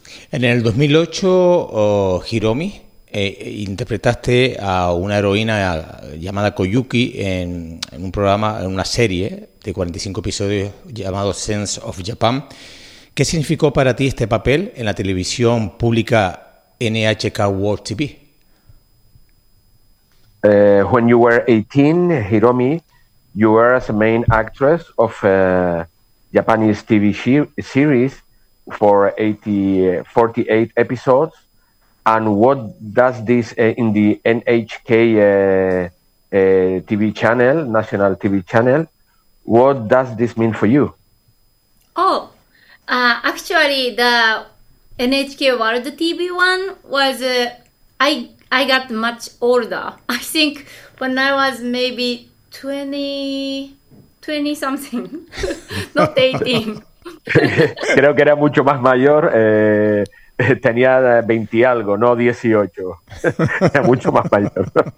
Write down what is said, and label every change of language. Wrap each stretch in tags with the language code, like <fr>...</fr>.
<es>En el 2008, Hiromi, interpretaste a una heroína llamada Koyuki en un programa, en una serie de 45 episodios llamado Sense of Japan. ¿Qué significó para ti este papel en la televisión pública NHK World TV?</es> <en>When you were 18, Hiromi, you were as a main actress of a Japanese TV series for 48 episodes. And what does this in the NHK TV channel, National TV channel, what does this mean for you? Actually, the NHK World TV one was I got much older. I think when I was maybe 20 something, not 18.</en> <es>Creo que era mucho más mayor, tenía 20 y algo, no 18, era mucho más mayor.</es>